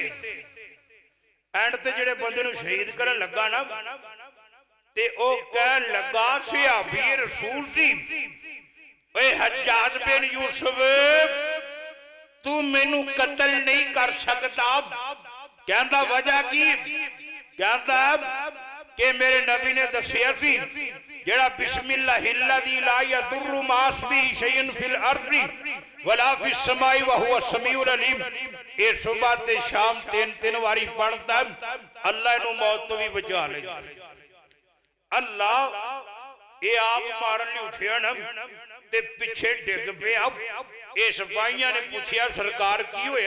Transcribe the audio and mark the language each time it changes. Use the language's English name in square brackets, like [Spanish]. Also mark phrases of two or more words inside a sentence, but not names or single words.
[Punjabi] اینڈ تے جیہڑے بندے نوں شہید کرن لگا ناں تے او کہن لگا صحابی رسول سی، اوئے حجاج بن یوسف توں مینوں قتل نہیں کر سکدا. کہندا وجہ کی؟ کہندا کہ میرے نبی نے دسیا سی جیہڑا [Arabic] بسم الله الذي لا يضر مع اسمه شيء في الأرض ولا في السماء وهو السميع العليم. [Punjabi] ایہہ صبح تے شام تن تن واری پڑھدا اللہ اینوں موت توں وی بچا لے. اللہ ایہہ آپ مارن لئی اٹھیا ناں تے پچھے ڈگ پیا. ایہہ سپاہیاں نے پچھیا سرکار کی ہویا?